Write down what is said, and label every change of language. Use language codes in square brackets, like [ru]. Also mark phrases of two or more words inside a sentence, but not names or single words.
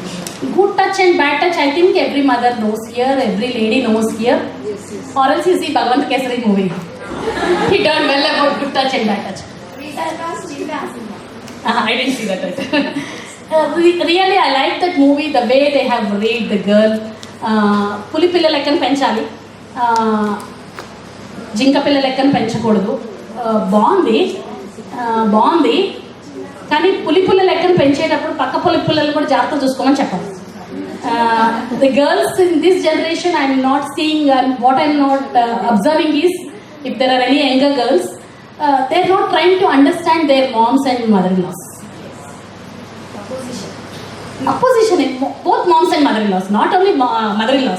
[en] Good touch and bad touch, I think every mother knows here, every lady knows here. Yes, yes. Or else you see Bhagwant Kesari movie. He turned well about good touch and bad touch. I didn't see that. Really, I like that movie, the way they have raised the girl. [te] పులి పిల్ల లెక్కను పెంచాలి, జింక పిల్ల లెక్కను పెంచకూడదు. బాగుంది కానీ పులి పుల్ల లెక్కను పెంచేటప్పుడు పక్క పులి పుల్లలు కూడా జాగ్రత్త చూసుకోమని చెప్పాలి. [en] The girls in this generation, I am not seeing, what I am not observing is, if there are any younger girls, they are not trying to understand their moms and mother-in-laws. Opposition in both moms and mother-in-laws, not only mother-in-laws.